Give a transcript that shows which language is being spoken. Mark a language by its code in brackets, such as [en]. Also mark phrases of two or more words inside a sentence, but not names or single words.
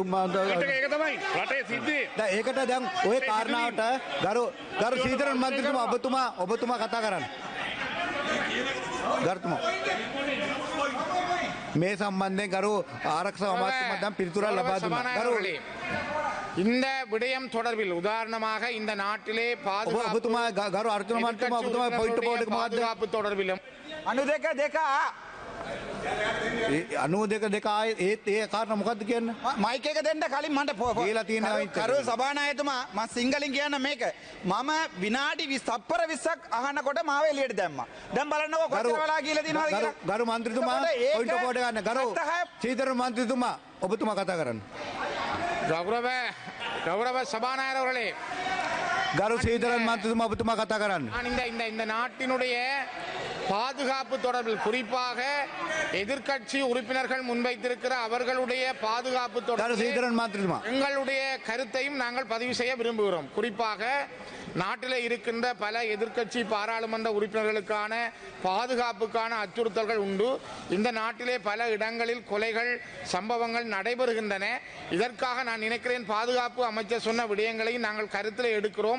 [si] ඒක තමයි රටේ සිද්ධියේ. දැන් ඒකට දැන් ওই කාරණාවට ගරු සීතරන් මන්ත්‍රීතුමා ඔබතුමා කතා කරන්න. ගරුතුමා මේ සම්බන්ධයෙන් ගරු ආරක්ෂක අමාත්‍යතුමා දැන් පිළිතුරක් ලබා දුන්නා. ගරු [ta] இந்த விடயம் தொடர்பில் உதாரணமாக இந்த நாட்டிலே [si] ඔබතුමා ගරු අර්ජුන මන්ත්‍රීතුමා ඔබතුමා පොයින්ට් බෝඩ් එක මොකද්ද? [ta] பாதுகாப்பு தொடர்பிலும் [si] 92 ආයේ ඒත් ඒ කාරණා මොකද්ද කියන්නේ? මයික් එක දෙන්න කලින් මට කියලා තියෙනවා කරු සභානායකතුමා මම සිංහලෙන් කියන්න මේක. මම විනාඩි 20 තප්පර 20ක් අහනකොට මාව එළියට දැම්මා. දැන් බලන්නකො කොච්චර වෙලා කියලා තියෙනවද කියලා. ගරු මන්ත්‍රීතුමා පොයින්ට් බෝඩ් ගන්න. ගරු සීතරන් මන්ත්‍රීතුමා ඔබතුමා කතා කරන්න. [ta] கௌரவ சபாநாயகர் அவர்களே, [si] ගරු සීතරන් මන්ත්‍රීතුමා ඔබතුමා කතා කරන්න. [ta] இந்த நாட்டினுடைய பாதுகாப்பு தொடர்பில் குறிப்பாக எதிர்க்கட்சி உறுப்பினர்கள் முன்வைத்திருக்கிற அவர்களுடைய பாதுகாப்பு [si] ගරු [ta] தொடர்பில் [si] සීතරන් මන්ත්‍රීතුමා [ta] எங்களுடைய கருத்தையும் நாங்கள் பதிவு செய்ய விரும்புகிறோம். குறிப்பாக நாட்டில் இருக்கின்ற பல எதிர்க்கட்சி பாராளுமன்ற உறுப்பினர்களுக்கான பாதுகாப்புக்கான அச்சுறுத்தல்கள் உண்டு. இந்த நாட்டிலே பல இடங்களில் கொலைகள் சம்பவங்கள் நடைபெறுகின்றன. இதற்காக நான் நினைக்கிறேன் பாதுகாப்பு அமைச்சர் சொன்ன விடயங்களை நாங்கள் கருத்தில் எடுக்கிறோம்.